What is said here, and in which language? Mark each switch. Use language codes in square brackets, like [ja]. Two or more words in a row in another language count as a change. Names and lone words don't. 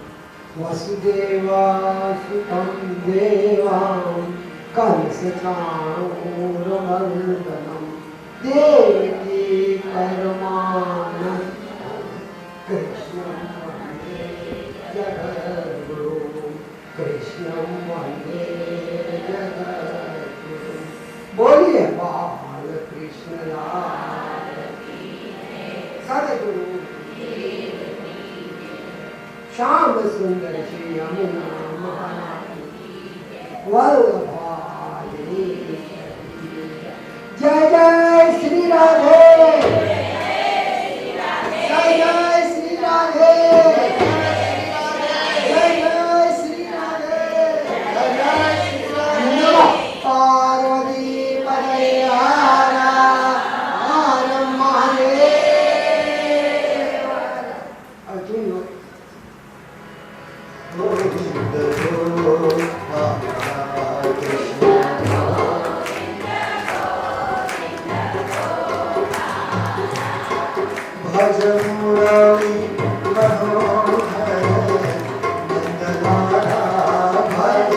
[sa] वसुदेवासुतं देवां कंसचाणूरमर्दनं देवकी परमानन्दं कृष्णं वन्दे जगद्गुरुं कृष्णं वन्दे जगद्गुरुं [hi] बोलिए बाल कृष्ण लाल सद्गुरु श्याम सुंदर श्री यमुना महाराज वल्लभाई जय जय श्री राधे जय जय श्री राधे जय जय श्री राधे [sa] नमः पार्वती पदये हर हर महादेव [hi] अर्जुन भज मुरली मनोहर नंदलाला भज